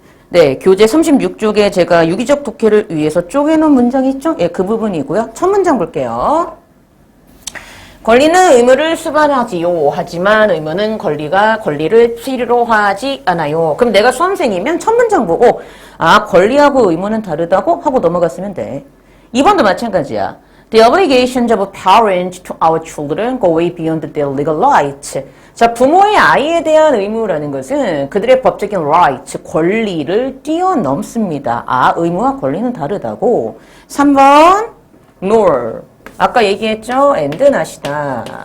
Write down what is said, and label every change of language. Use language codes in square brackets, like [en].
[ko] 네, 교재 36쪽에 제가 유기적 독해를 위해서 쪼개놓은 문장이 있죠? 예, 그 부분이고요. 첫 문장 볼게요. 권리는 의무를 수반하지요. 하지만 의무는 권리를 필요로 하지 않아요. 그럼 내가 수험생이면 첫 문장 보고 권리하고 의무는 다르다고 하고 넘어갔으면 돼. 2번도 마찬가지야. [en] The obligations of parents to our children go way beyond their legal rights. [ko] 자, 부모의 아이에 대한 의무라는 것은 그들의 법적인 rights, 권리를 뛰어넘습니다. 의무와 권리는 다르다고. 3번, nor. 아까 얘기했죠? and not이다.